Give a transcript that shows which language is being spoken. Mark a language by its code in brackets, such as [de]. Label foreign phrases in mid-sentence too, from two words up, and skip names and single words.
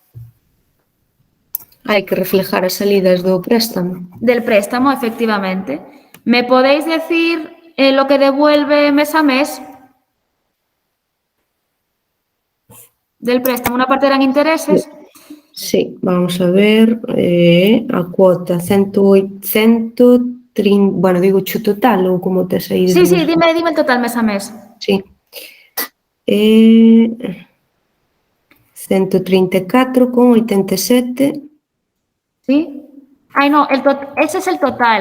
[gl] Hai que reflejar as salidas do préstamo. [es] Del préstamo, efectivamente. ¿Me podéis decir lo que devuelve mes a mes? Del préstamo, una parte eran intereses. Sí, vamos a ver, [gl] a cuota 130, bueno, digo cho total ou como tes aí? [es] Sí, dime el total mes a mes. Sí. 134,87. ¿Sí? Ay, no, ese es el total.